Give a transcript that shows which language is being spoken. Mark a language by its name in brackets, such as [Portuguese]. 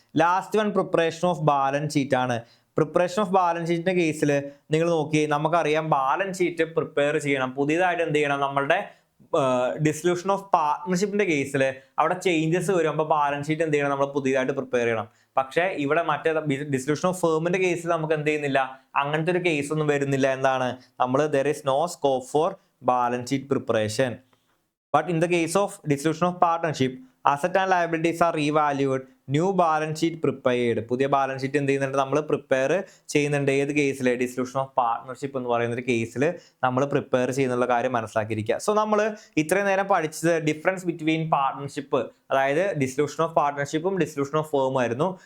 [Malayalam] Last one preparation of balance sheet ആണ്. Preparation of balance ഷീറ്റിന്റെ കേസിൽ നിങ്ങൾ നോക്കി, നമുക്കറിയാം ബാലൻസ് ഷീറ്റ് പ്രിപ്പയർ ചെയ്യണം. പുതിയതായിട്ട് എന്ത് ചെയ്യണം, നമ്മളുടെ ഡിസൊല്യൂഷൻ ഓഫ് പാർട്ട്ണർഷിപ്പിന്റെ കേസിൽ അവിടെ ചേഞ്ചസ് വരും. അപ്പോൾ ബാലൻസ് ഷീറ്റ് എന്ത് ചെയ്യണം, നമ്മൾ പുതിയതായിട്ട് പ്രിപ്പയർ ചെയ്യണം. പക്ഷേ ഇവിടെ മറ്റേ ഡിസൊല്യൂഷൻ ഓഫ് ഫേമിന്റെ കേസിൽ നമുക്ക് എന്ത് ചെയ്യുന്നില്ല, അങ്ങനത്തെ ഒരു കേസ് ഒന്നും വരുന്നില്ല. എന്താണ്, നമ്മൾ [English] there is no scope for balance sheet preparation. But in the case of dissolution of partnership, asset and liabilities are revalued, new balance sheet prepared. [Malayalam] പുതിയ ബാലൻസ് ഷീറ്റ് എന്ത് ചെയ്യുന്നുണ്ട്, നമ്മൾ പ്രിപ്പയർ ചെയ്യുന്നുണ്ട്. ഏത് കേസിൽ? ഡിസൊല്യൂഷൻ ഓഫ് പാർട്ട്ണർഷിപ്പ് എന്ന് പറയുന്ന ഒരു കേസിൽ നമ്മൾ പ്രിപ്പയർ ചെയ്യുന്നുള്ള കാര്യം മനസ്സിലാക്കിയിരിക്കുക. സോ നമ്മൾ ഇത്രയും നേരം പഠിച്ചത് ഡിഫറൻസ് ബിറ്റ്വീൻ പാർട്ട്ണർഷിപ്പ്, അതായത് dissolution of പാർട്ട്ണർഷിപ്പും dissolution of firm ആയിരുന്നു.